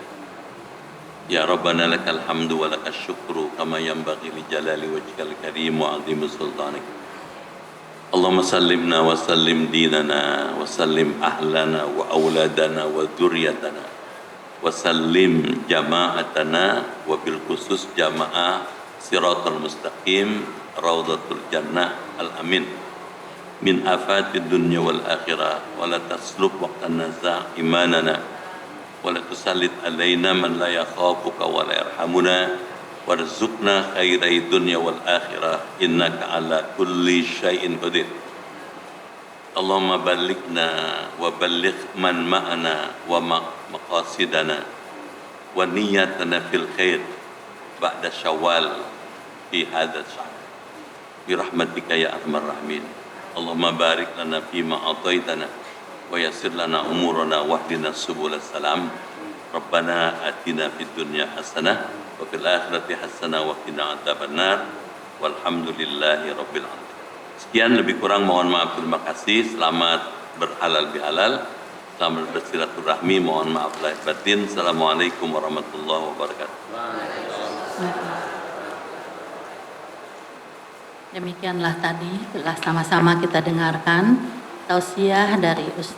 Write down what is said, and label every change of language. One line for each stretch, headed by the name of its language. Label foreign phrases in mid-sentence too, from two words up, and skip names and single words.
Arabic: يا ربنا لك الحمد ولك الشكر كما ينبغي لجلال وجهك الكريم وعظيم سلطانك. اللهم سلمنا وسلم ديننا وسلم أهلنا وأولادنا وذرياتنا وسلم جماعتنا وبالخصوص جماعة Shiratal Mustaqim, Raudhatul Jannah, Al-Amin. من آفات الدنيا والآخرة ولا تسلب وقت النزع إيماننا ولا تسلط علينا من لا يخافك ولا يرحمنا وارزقنا خير الدنيا والآخرة إنك على كل شيء قدير. اللهم بلغنا وبلغ من معنا ومقاصدنا ونياتنا في الخير بعد شوال في هذا الشهر برحمتك يا أرحم الراحمين. اللهم بارك لنا فيما آتيتنا ويسر لنا أمورنا واهدنا سبل السلام. ربنا آتنا في الدنيا حسنة وفي الآخرة حسنة وقنا عذاب النار. والحمد لله رب العالمين.
Indonesian: Sekian, lebih kurang mohon maaf, terima kasih. Selamat berhalal bihalal, selamat bersilaturahmi, mohon maaf lahir batin.
Arabic: السلام عليكم ورحمة الله وبركاته.
Indonesian: Demikianlah tadi telah sama-sama kita dengarkan tausiah dari Ustaz